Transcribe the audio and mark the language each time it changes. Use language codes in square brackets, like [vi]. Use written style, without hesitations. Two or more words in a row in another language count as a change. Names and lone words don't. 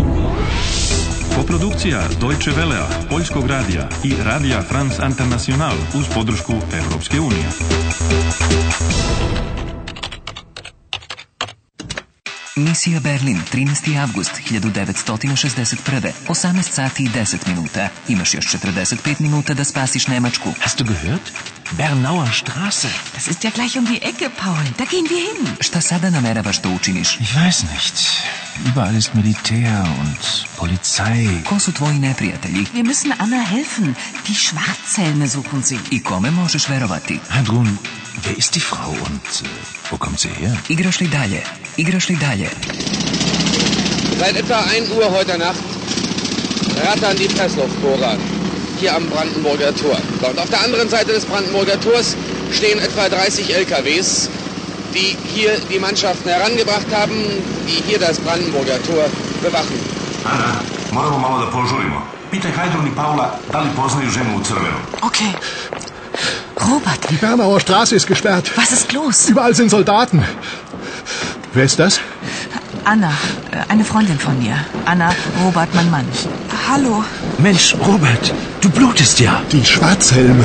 [sr] Koprodukcija Deutsche Welea, Poljskog radija i Radija France International uz podršku Europske unije. Misija Berlin, 13. avgust 1961. 18 sati i 10 minuta. Imaš još 45 minuta da spasiš Nemačku. [de] Hast du gehört? Bernauer Straße. Das ist ja gleich um die Ecke, Paul. Da gehen wir hin. [sr] Šta sada nameravaš da učiniš? [de] Ich weiß nicht. Überall ist Militär und Polizei. [sr] Ko su tvoji neprijatelji? [de] Wir müssen Anna helfen. Die Schwarzhelme suchen sie. [sr] I kome možeš verovati? [de] Heidrun, wer ist die Frau und wo kommt sie her? [sr] Igraš li dalje? Igraš li dalje? [de] Seit etwa 1 Uhr heute Nacht rattern die Pressluftbohrer hier am Brandenburger Tor. Und auf der anderen Seite des Brandenburger Tors stehen etwa 30 LKWs, die hier die Mannschaften herangebracht haben, die hier das Brandenburger Tor bewachen. [sr] Ana, moramo malo da požurimo. Pitaj Heidrun i Paula da li poznaju ženu u crvenom. Okay. Robert. [de] Die Bernauer Straße ist gesperrt. Was ist los? Überall sind Soldaten. Wer ist das? Anna, eine Freundin von mir. Anna, Robert, mein Mann. Hallo. Mensch, Robert, du blutest ja. Die Schwarzhelme.